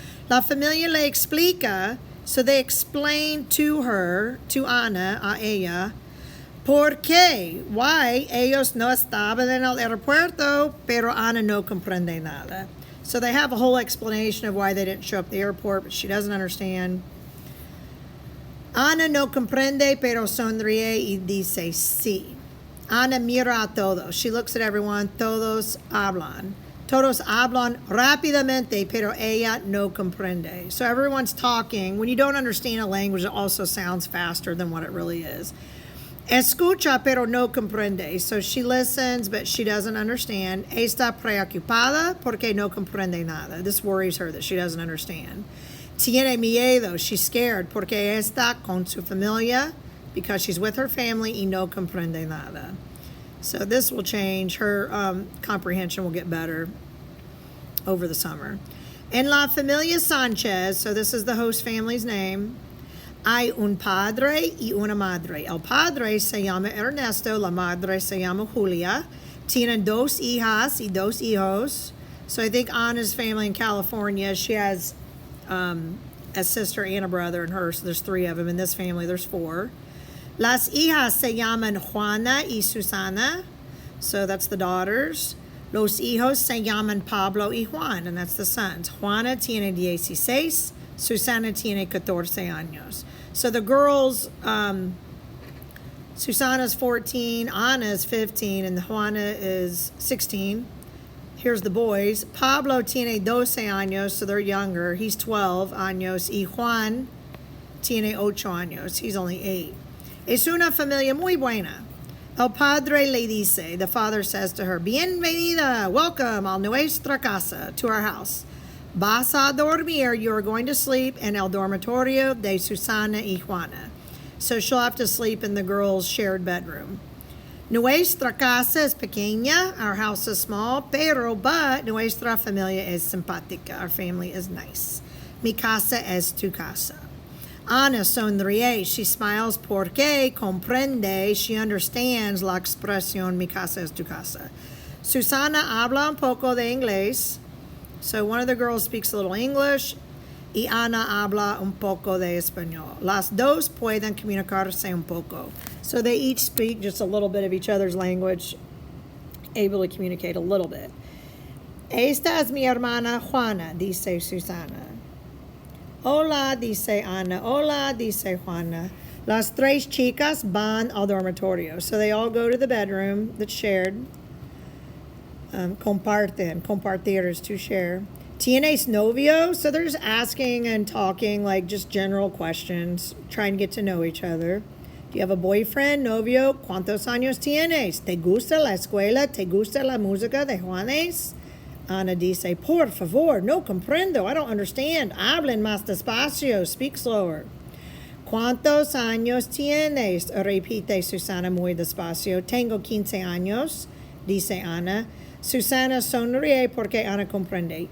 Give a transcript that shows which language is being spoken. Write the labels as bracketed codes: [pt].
[es] La familia le explica, [en] so they explain to her, to Ana, [es] a ella, por qué, why ellos no estaban en el aeropuerto, pero Ana no comprende nada. [en] So they have a whole explanation of why they didn't show up at the airport, but she doesn't understand. [es] Ana no comprende, pero sonríe y dice sí. Ana mira a todos. [en] She looks at everyone. [es] Todos hablan. Todos hablan rápidamente, pero ella no comprende. [en] So everyone's talking. When you don't understand a language, it also sounds faster than what it really is. [es] Escucha, pero no comprende. [en] So she listens, but she doesn't understand. [es] Está preocupada porque no comprende nada. [en] This worries her that she doesn't understand. [es] Tiene miedo. [en] She's scared [es] porque está con su familia, [en] because she's with her family [es] y no comprende nada. [en] So this will change. Her comprehension will get better over the summer. [es] En la familia Sanchez, [en] so this is the host family's name, [es] hay un padre y una madre. El padre se llama Ernesto, la madre se llama Julia. Tienen dos hijas y dos hijos. [en] So I think Anna's family in California, she has a sister and a brother and her, so there's 3 of them. In this family, there's 4. [es] Las hijas se llaman Juana y Susana, [en] so that's the daughters. [es] Los hijos se llaman Pablo y Juan, [en] and that's the sons. [es] Juana tiene 16, Susana tiene 14 años. [en] So the girls, Susana's 14, Ana's 15, and Juana is 16. Here's the boys. [es] Pablo tiene 12 años, [en] so they're younger. He's 12 años. [es] Y Juan tiene 8 años. [en] He's only 8. [es] Es una familia muy buena. El padre le dice, [en] the father says to her, [es] bienvenida, welcome a nuestra casa, [en] to our house. [es] Vas a dormir, [en] you are going to sleep in [es] el dormitorio de Susana y Juana. [en] So she'll have to sleep in the girls' shared bedroom. [es] Nuestra casa es pequeña, [en] our house is small, but [es] nuestra familia es simpática, [en] our family is nice. [es] Mi casa es tu casa. Ana sonríe, [en] she smiles [es] porque comprende, [en] she understands [es] la expresión mi casa es tu casa. Susana habla un poco de inglés, [en] so one of the girls speaks a little English, [es] y Ana habla un poco de español. Las dos pueden comunicarse un poco. [en] So they each speak just a little bit of each other's language, able to communicate a little bit. [es] Esta es mi hermana Juana, dice Susana. Hola, dice Ana. Hola, dice Juana. Las 3 chicas van al dormitorio. [en] So they all go to the bedroom that's shared. Comparten. Compartir is to share. [es] ¿Tienes novio? [en] So they're just asking and talking, like just general questions, trying to get to know each other. Do you have a boyfriend, novio? [es] ¿Cuántos años tienes? ¿Te gusta la escuela? ¿Te gusta la música de Juanes? Ana dice, por favor, no comprendo. [en] I don't understand. [es] Hablen más despacio. [en] Speak slower. [es] ¿Cuántos años tienes? Repite Susana muy despacio. Tengo 15 años, dice Ana. Susana sonríe porque Ana comprende.